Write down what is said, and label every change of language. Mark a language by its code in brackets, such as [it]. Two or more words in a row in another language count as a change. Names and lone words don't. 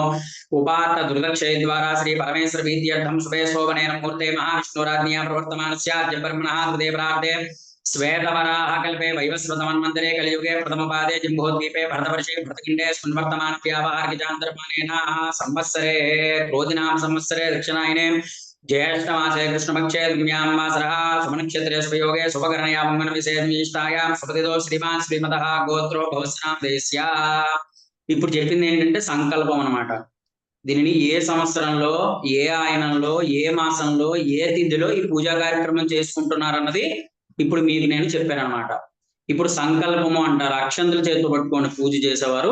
[sa] ఉపాత్త దుర్దక్షయ ద్వారా శ్రీ పరమేశ్వర ప్రీత్యర్థం శుభే శోభనేన ముహూర్తే మహావిష్ణురాజ్ఞయా ప్రవర్తమానస్య బ్రహ్మణః హృదయప్రాప్తే శ్వేతవరాహ కల్పే వైవస్వతమన్వంతరే కలియుగే ప్రథమపాదే జింబోద్వీపే భరతవర్షే భరతఖిండే స్మృవర్తమాన వ్యావహారికచాంద్రమానేన సంవత్సరే క్రోధినామ సంవత్సరే దక్షిణాయనే ज्येष्ठमासे कृष्णपक्षे द्वितीयां वासरः शुभनक्षत्रे शुभयोगे शुभकरणया मंगलविशेषमीष्टायां शुभतिथौ श्रीमान् श्रीमतः गोत्रो भवस्नाम देश्या. [te] ఇప్పుడు చెప్పింది ఏంటంటే సంకల్పం అన్నమాట. దీనిని ఏ సంవత్సరంలో, ఏ ఆయనంలో, ఏ మాసంలో, ఏ తిథిలో ఈ పూజా కార్యక్రమం చేసుకుంటున్నారన్నది ఇప్పుడు మీకు నేను చెప్పాను అనమాట. ఇప్పుడు సంకల్పము అంటారు. అక్షంతలు చేతితో పట్టుకోండి పూజ చేసేవారు.